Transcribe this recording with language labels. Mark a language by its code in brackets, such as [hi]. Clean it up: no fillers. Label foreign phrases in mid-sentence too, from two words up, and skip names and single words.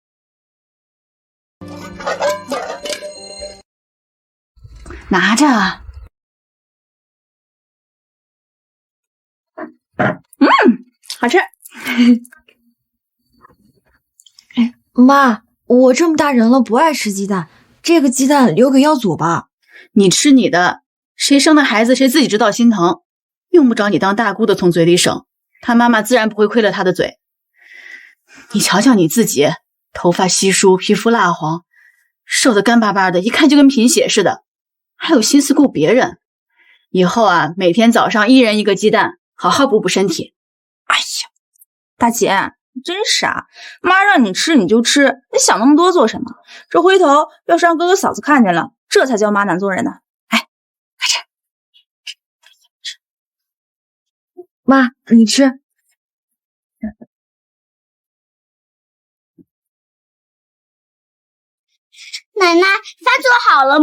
[zh] 拿着。好吃。媽，我這麼大人了不愛吃雞蛋，這個雞蛋留給耀祖吧。你吃你的，誰生的孩子誰自己知道心疼，用不着你当大姑的从嘴裡省，他媽媽自然不會虧了他的嘴。你瞧瞧你自己，頭髮稀疏，皮膚蠟黃，瘦得乾巴巴的，一看就跟貧血似的，還有心思顧別人。以後啊，每天早上1人1個雞蛋，好好補補身體。哎呀，大姐，你真傻！媽讓你吃你就吃，你想那麼多做什麼？這回頭要是讓哥哥嫂子看見了，這才叫媽難做人呢。哎，快吃！媽，你吃。奶奶，飯做好了吗？